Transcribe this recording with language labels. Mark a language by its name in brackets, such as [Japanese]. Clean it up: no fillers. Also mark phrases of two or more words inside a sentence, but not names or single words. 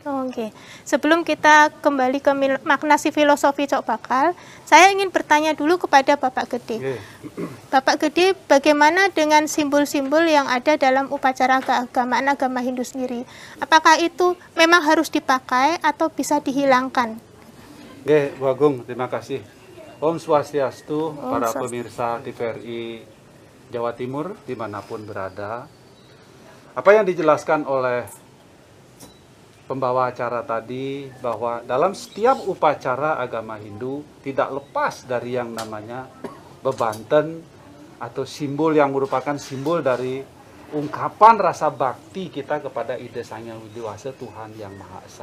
[Indonesian] Oke, sebelum kita kembali ke makna si filosofi Cok Bakal, saya ingin bertanya dulu kepada Bapak Gede. Bapak Gede, bagaimana dengan simbol-simbol yang ada dalam upacara keagamaan agama Hindu sendiri? Apakah itu memang harus dipakai atau bisa dihilangkan? Oke, Bu Agung, terima kasih. [Sanskrit] Om Swastiastu, [Indonesian] para pemirsa TVRI Jawa Timur, dimanapun berada. Apa yang dijelaskan oleh pembawa acara tadi bahwa dalam setiap upacara agama Hindu tidak lepas dari yang namanya bebanten atau simbol yang merupakan simbol dari ungkapan rasa bakti kita kepada Ida Sang Hyang Widi-Wasa, Tuhan Yang Maha Esa.